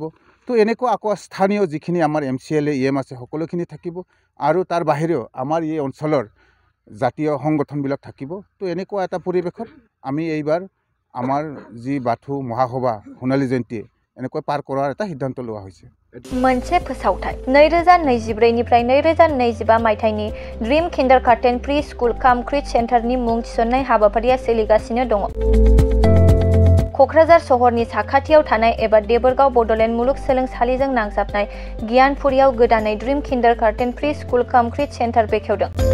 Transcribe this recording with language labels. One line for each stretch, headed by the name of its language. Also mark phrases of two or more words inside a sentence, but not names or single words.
Assamese: তো এনেকুৱা আকৌ স্থানীয় যিখিনি আমাৰ MCLA EM আছে সকলোখিনি থাকিব। আৰু তাৰ বাহিৰেও আমাৰ এই অঞ্চলৰ জাতীয় সংগঠনবিলাক থাকিব। তো এনেকুৱা এটা পৰিৱেশত আমি এইবাৰ আমাৰ যি বাথৌ মহাসভা সোণালী জয়ন্তী এনেকৈ পাৰ কৰাৰ এটা সিদ্ধান্ত লোৱা হৈছে।
Bodo: मोनसे फोसावथाय 2024 निफ्राय 2025 मायथाइनि ड्रीम किन्डारगार्टेन प्रि स्कुल काम क्रिट सेन्टारनि मुं थिसननाय हाबाफारिया सोलिगासिनो दङ। क'क्राझार सहरनि साखाथियाव थानाय एबा देबोरगाव बड'लेण्ड मुलुगसोलोंसालिजों नांजाबनाय गियानपुरियाव गोदानै ड्रीम किन्डारगार्टेन प्रि स्कुल काम क्रिट सेन्टार बेखेवदों।